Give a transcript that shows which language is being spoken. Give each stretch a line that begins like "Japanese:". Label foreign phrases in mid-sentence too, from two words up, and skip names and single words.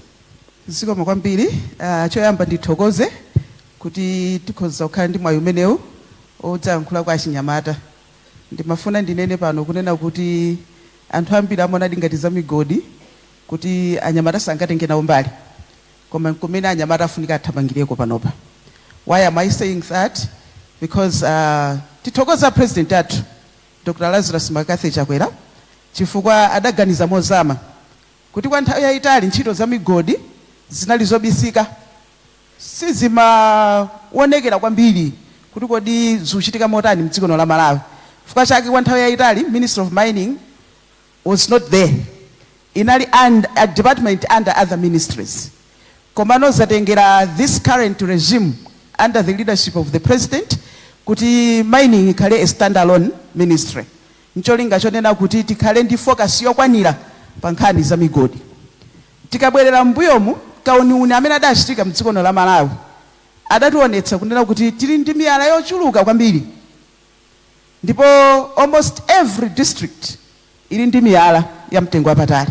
Nyanja: Zikomo kwambiri choyamba ndithokoze kuti tikhoza kukhala ndi mwayi umenewu odzayankhula kwa achinyamata. Ndimafuna ndinene pano kunena kuti anthu ambiri amaona ngati za migodi kuti anyamata sangatenge nawo mbali koma kumene anyamata afunika athamangireko panopa.
English: Why am I saying that?
Nyanja: Because tithokoza president athu Dr. Lazarus Makathi Chakwera chifukwa adaganiza mozama kuti kwa nthawi yayitali ntchito za migodi zinali zobisika sizimaonekera kwambiri kuti kodi zikuchitika motani mdziko la Malawi. Chifukwa chake kwa nthawi yayitali
English: Minister of Mining was not there. Inali a department under other ministries.
Nyanja: Komano zatengera
English: this current regime under the leadership of the president
Nyanja: kuti mining ikhale
English: a standalone ministry.
Nyanja: Ncholinga chonena kuti tikhale ndi focus yokwanira pa nkhani za migodi. Tikabwerera mbuyomu kauniuni amene adachitika mdziko la Malawi adationetsa kunena kuti tili ndi miyala yochuluka kwambiri ndipo
English: almost every district
Nyanja: ili ndi miyala ya mtengo wapatali.